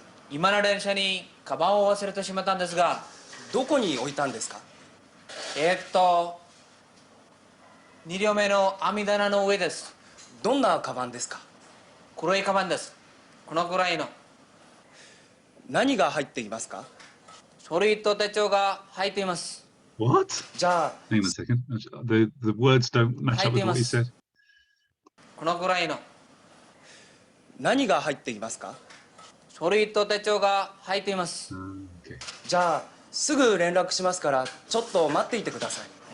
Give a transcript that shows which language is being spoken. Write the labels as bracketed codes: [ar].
[ja] 今の電車にカバンを忘れてしまったんですが、どこに置いたんですか？2両目の網棚の上です。どんなカバンですか？黒いカバンです。このくらいの。何が入っていますか？書類と手帳が入っています。 [en] What? [ja] じゃあ、 [en] hang on a second. The words don't match up with what you said. [ja] このくらいの。何が入っていますか？書類と手帳が入っています。 [en] Okay. [ja] じゃあ、すぐ連絡しますから、ちょっと待っていてください。